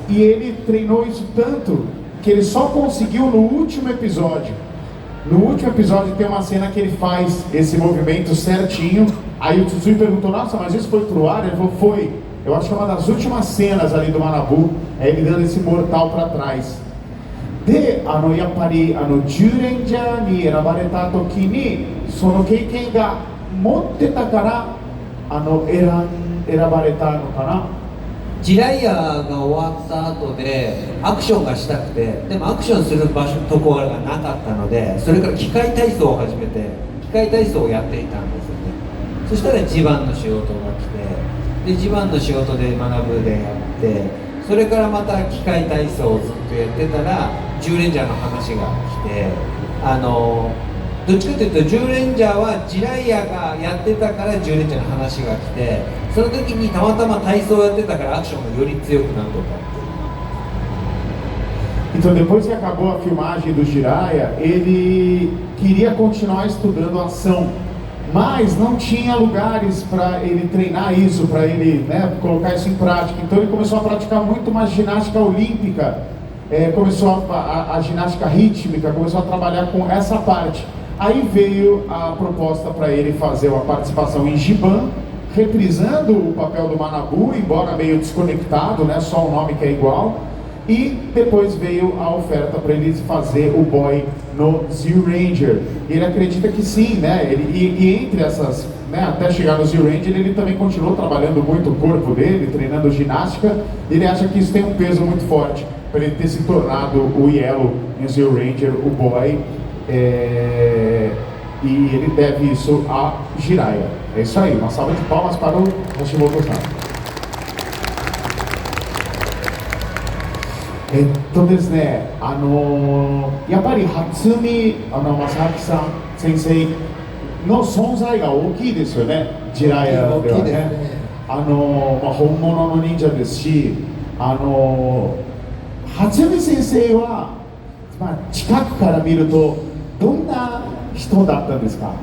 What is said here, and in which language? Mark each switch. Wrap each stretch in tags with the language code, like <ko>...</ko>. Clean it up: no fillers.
<pt>E ele treinou isso tanto que ele só conseguiu no último episódio. No último episódio tem uma cena que ele faz esse movimento certinho. Aí o Tsutsui perguntou, nossa, mas isso foi pro ar? Ele falou, foi. Eu acho que é uma das últimas cenas ali do Manabu, é ele dando esse mortal para trás.</pt> <ja>で、やっぱり10レンジャーに選ばれた時にその経験が持ってたから選ばれたのかな。ジライアが終わった後でアクションがしたくて、でもアクションするところがなかったので、それから機械体操を始めて機械体操をやっていたんですよね。そしたらジバンの仕事が来て、でジバンの仕事で学ぶでやって、それからまた機械体操をずっとやってたら10レンジャーの話が来て、どっちかというと10レンジャーはジライアがやってたから10レンジャーの話が来て、その時にたまたま体操をやってたからアクションがより強くなるとか。</ja> <pt>Então depois que acabou a filmagem do Jiraiya, ele queria continuar estudando ação, mas não tinha lugares para ele treinar isso, para ele colocar isso em prática. Então ele começou a praticar muito uma ginástica olímpica, começou a ginástica rítmica, começou a trabalhar com essa parte. Aí veio a proposta para ele fazer uma participação em Giban, reprisando o papel do Manabu, embora meio desconectado, né, só o nome que é igual. E depois veio a oferta para ele fazer o boy no Zyuranger. Ele acredita que sim, né? E entre essas, né, até chegar no Zyuranger, ele também continuou trabalhando muito o corpo dele, treinando ginástica. Ele acha que isso tem um peso muito forte para ele ter se tornado o Yellow em Zyuranger, o boy. E ele deve isso a Jiraiya. É isso aí, uma salva de palmas para o Hashimoto-san.</pt> <ja>ですね、やっぱり初見正明さん先生の存在が大きいですよね、ジライアではね。本物の忍者ですし、初見先生は、近くから見るとどんな人だったんですか？</ja>